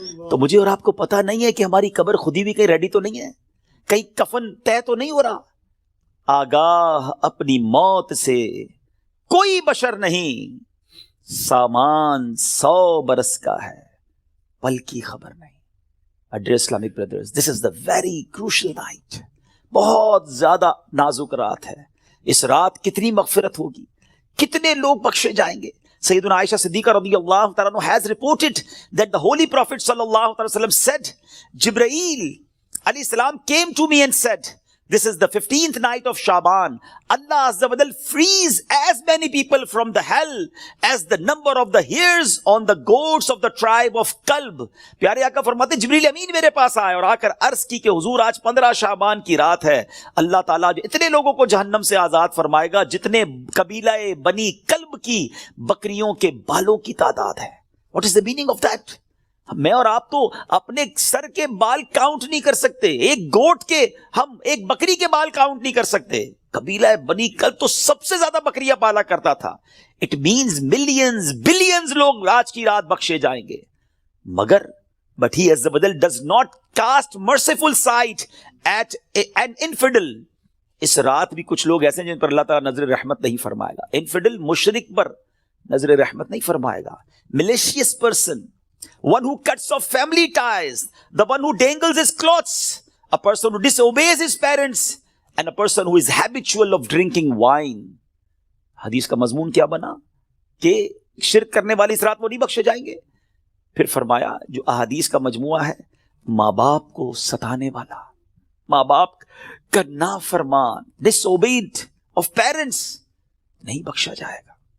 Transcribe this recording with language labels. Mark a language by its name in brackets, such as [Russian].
[Urdu] تو مجھے اور آپ کو پتا نہیں ہے کہ ہماری قبر خودی بھی کہیں ریڈی تو نہیں ہے, کہیں کفن طے تو نہیں ہو رہا. آگاہ اپنی موت سے کوئی بشر نہیں, سامان 100 برس کا ہے بلکہ خبر نہیں. [English] Dear Islamic brothers, this is the very crucial night. [Urdu] بہت زیادہ نازک رات ہے. اس رات کتنی مغفرت ہوگی, کتنے لوگ بخشے جائیں گے. [English] سیدنا Aisha Siddiqa رضی اللہ تعالیٰ عنہ has reported that the Holy Prophet sallallahu alaihi wasallam said, Jibreel alayhi salam came to me and said, this is the 15th night of Shaban. Allah Azza wa Jal frees as many people from the hell as the number of the hairs on the goats of the tribe of Kalb. [Urdu] پیارے آقا فرماتے جبریل امین میرے پاس آئے اور آ کر عرض کی کہ حضور آج 15 شعبان کی رات ہے. اللہ تعالیٰ جو اتنے لوگوں کو جہنم سے آزاد فرمائے گا جتنے قبیلہ بنی کلب کی بکریوں کے بالوں کی تعداد ہے. [English] What is the meaning of that? [Urdu] میں اور آپ تو اپنے سر کے بال کاؤنٹ نہیں کر سکتے, ایک گوٹ کے, ہم ایک بکری کے بال کاؤنٹ نہیں کر سکتے. قبیلہ بنی کلب تو سب سے زیادہ بکریاں پالا کرتا تھا. [English] it means millions billions [Urdu] لوگ آج کی رات بخشے جائیں گے. [English] مگر but he as the badal does not cast merciful sight at an infidel. [Urdu] اس رات بھی کچھ لوگ ایسے ہیں جن پر اللہ تعالیٰ نظر رحمت نہیں فرمائے گا. انفیڈل مشرک پر نظر رحمت نہیں فرمائے گا. [English] malicious person, one who cuts off family ties, the one who dangles his clothes, a person who disobeys his parents, and a person who is habitual of drinking wine. [Urdu] حدیث کا مضمون کیا بنا کہ شرک کرنے والے اس رات وہ نہیں بخشے جائیں گے. پھر فرمایا جو احادیث کا مجموعہ ہے, ماں باپ کو ستانے والا, ماں باپ کا نافرمان, [English] disobeyed of parents, [Urdu] نہیں بخشا جائے گا.